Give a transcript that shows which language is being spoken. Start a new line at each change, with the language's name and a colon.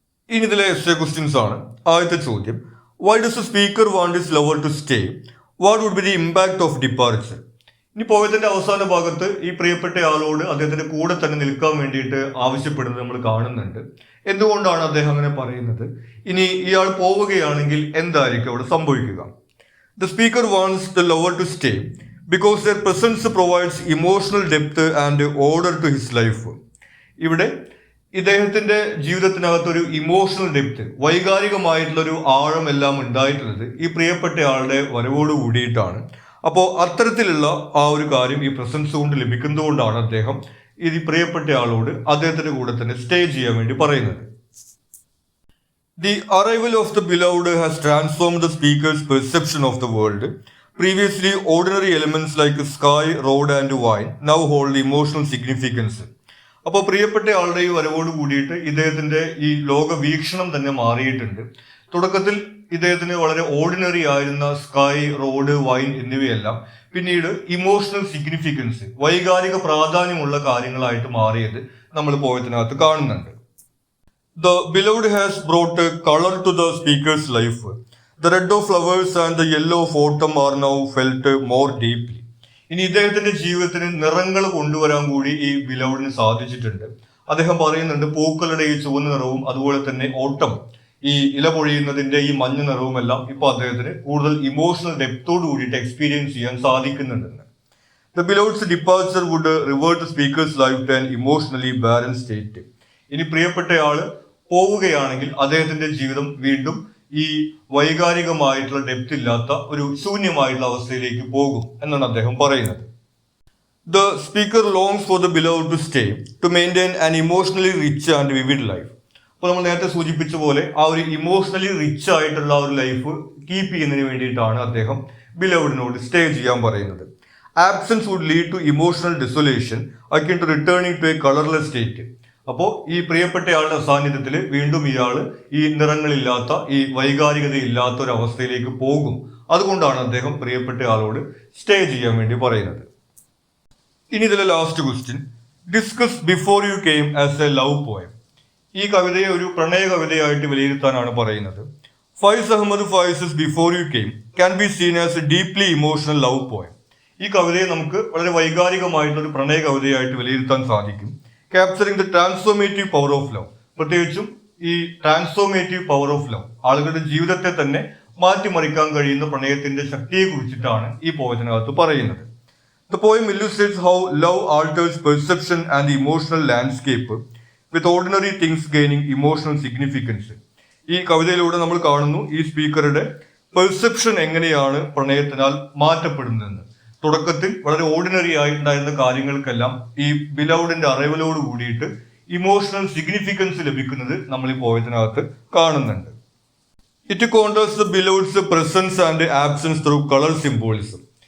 Malayalam: ഇനി ഇതിലെ essay questions ആണ്. ആദ്യത്തെ ചോദ്യം,
English: Why does a speaker want his lover to stay? What would be the impact of departure?
Malayalam: ഇനി പോയതിന്റെ അവസാന ഭാഗത്ത് ഈ പ്രിയപ്പെട്ട ആളോട് അദ്ദേഹത്തിന്റെ കൂടെ തന്നെ നിൽക്കാൻ വേണ്ടിയിട്ട് ആവശ്യപ്പെടുന്നത് നമ്മൾ കാണുന്നുണ്ട്. എന്തുകൊണ്ടാണ് അദ്ദേഹം അങ്ങനെ പറയുന്നത്? ഇനി ഇയാൾ പോവുകയാണെങ്കിൽ എന്തായിരിക്കും അവിടെ സംഭവിക്കുക?
English: The speaker wants the lover to stay because their presence provides emotional depth and order to his life.
Malayalam: ഇവിടെ ഇദ്ദേഹത്തിന്റെ ജീവിതത്തിനകത്തൊരു ഇമോഷണൽ ഡെപ്ത്, വൈകാരികമായിട്ടുള്ള ഒരു ആഴം എല്ലാം ഉണ്ടായിട്ടുള്ളത് ഈ പ്രിയപ്പെട്ട ആളുടെ വരവോട് കൂടിയിട്ടാണ്. അപ്പോൾ അത്തരത്തിലുള്ള ആ ഒരു കാര്യം ഈ പ്രസൻസ് കൊണ്ട് ലഭിക്കുന്നതുകൊണ്ടാണ് അദ്ദേഹം ഈ പ്രിയപ്പെട്ട ആളോട് അദ്ദേഹത്തിന്റെ കൂടെ തന്നെ സ്റ്റേ ചെയ്യാൻ വേണ്ടി പറയുന്നത്.
English: The arrival of the beloved has transformed the speaker's perception of the world. Previously, ordinary elements like sky, road and wine now hold emotional significance.
Malayalam: അപ്പോൾ പ്രിയപ്പെട്ട ആളുടെ ഈ വരവോട് കൂടിയിട്ട് ഇദ്ദേഹത്തിന്റെ ഈ ലോക വീക്ഷണം തന്നെ മാറിയിട്ടുണ്ട്. തുടക്കത്തിൽ ഇദ്ദേഹത്തിന് വളരെ ഓർഡിനറി ആയിരുന്ന സ്കൈ, റോഡ്, വൈൻ എന്നിവയെല്ലാം പിന്നീട് ഇമോഷണൽ സിഗ്നിഫിക്കൻസ്, വൈകാരിക പ്രാധാന്യമുള്ള കാര്യങ്ങളായിട്ട് മാറിയത് നമ്മൾ പോയതിനകത്ത് കാണുന്നുണ്ട്.
English: The beloved has brought color to the speaker's life. The red of flowers and the yellow of autumn are now felt more deeply.
Malayalam: ഇനി ഇദ്ദേഹത്തിന്റെ ജീവിതത്തിന് നിറങ്ങൾ കൊണ്ടുവരാൻ കൂടി ഈ ബിലൗഡിന് സാധിച്ചിട്ടുണ്ട്. അദ്ദേഹം പറയുന്നുണ്ട് പൂക്കളുടെ ഈ ചുവന്ന നിറവും അതുപോലെ തന്നെ ഓട്ടം, ഈ ഇല പൊഴിയുന്നതിന്റെ ഈ മഞ്ഞ നിറവും എല്ലാം ഇപ്പൊ അദ്ദേഹത്തിന് കൂടുതൽ ഇമോഷണൽ ഡെപ്തോട് കൂടിയിട്ട് എക്സ്പീരിയൻസ് ചെയ്യാൻ സാധിക്കുന്നുണ്ടെന്ന്.
English: The beloved's departure would revert the speaker's life to an emotionally barren state.
Malayalam: ഇനി പ്രിയപ്പെട്ടയാള് പോവുകയാണെങ്കിൽ അദ്ദേഹത്തിന്റെ ജീവിതം വീണ്ടും ഈ വൈകാരികമായിട്ടുള്ള ഡെപ്ത് ഇല്ലാത്ത ഒരു ശൂന്യമായിട്ടുള്ള അവസ്ഥയിലേക്ക് പോകും എന്നാണ് അദ്ദേഹം പറയുന്നത്.
English: The speaker longs for the beloved to stay to maintain an emotionally rich and vivid life.
Malayalam: അപ്പോൾ നമ്മൾ നേരത്തെ സൂചിപ്പിച്ച പോലെ ആ ഒരു ഇമോഷണലി റിച്ച് ആയിട്ടുള്ള ഒരു ലൈഫ് കീപ്പ് ചെയ്യുന്നതിന് വേണ്ടിയിട്ടാണ് അദ്ദേഹം ബിലൗഡിനോട് സ്റ്റേ ചെയ്യാൻ പറയുന്നത്.
English: Absence would lead to emotional desolation akin to returning to a colourless state.
Malayalam: അപ്പോൾ ഈ പ്രിയപ്പെട്ടയാളുടെ അസാന്നിധ്യത്തിൽ വീണ്ടും ഇയാൾ ഈ നിറങ്ങളില്ലാത്ത, ഈ വൈകാരികത ഇല്ലാത്ത ഒരു അവസ്ഥയിലേക്ക് പോകും. അതുകൊണ്ടാണ് അദ്ദേഹം പ്രിയപ്പെട്ട ആളോട് സ്റ്റേ ചെയ്യാൻ വേണ്ടി പറയുന്നത്. ഇനി ഇതിലെ
English: Last question, discuss before you came as a love poem.
Malayalam: ഈ കവിതയെ ഒരു പ്രണയ കവിതയായിട്ട് വിലയിരുത്താനാണ് പറയുന്നത്.
English: Faiz Ahmad Faiz's before you came can be seen as a deeply emotional love poem.
Malayalam: ഈ കവിതയെ നമുക്ക് വളരെ വൈകാരികമായിട്ടുള്ള ഒരു പ്രണയ കവിതയായിട്ട് വിലയിരുത്താൻ സാധിക്കും.
English: capturing the transformative power of love,
Malayalam: പ്രത്യേകിച്ചും ഈ ട്രാൻസ്ഫോർമേറ്റീവ് പവർ ഓഫ് ലവ്, ആളുകളുടെ ജീവിതത്തെ തന്നെ മാറ്റിമറിക്കാൻ കഴിയുന്ന പ്രണയത്തിന്റെ ശക്തിയെ കുറിച്ചിട്ടാണ് ഈ പോയത്തിനകത്ത് പറയുന്നത്.
English: The poem illustrates how love alters perception and the emotional landscape, with ordinary things gaining emotional significance.
Malayalam: ഈ കവിതയിലൂടെ നമ്മൾ കാണുന്നു ഈ സ്പീക്കറുടെ പെർസെപ്ഷൻ എങ്ങനെയാണ് പ്രണയത്തിനാൽ മാറ്റപ്പെടുന്നതെന്ന്. തുടക്കത്തിൽ വളരെ ഓർഡിനറി ആയിട്ടുണ്ടായിരുന്ന കാര്യങ്ങൾക്കെല്ലാം ഈ ബിലൗഡിന്റെ അറിവലോട് കൂടിയിട്ട് ഇമോഷണൽ സിഗ്നിഫിക്കൻസ് ലഭിക്കുന്നത് നമ്മൾ ഈ പോയത്തിനകത്ത് കാണുന്നുണ്ട്.
English: It contrast the beloved's presence and absence through colour symbolism.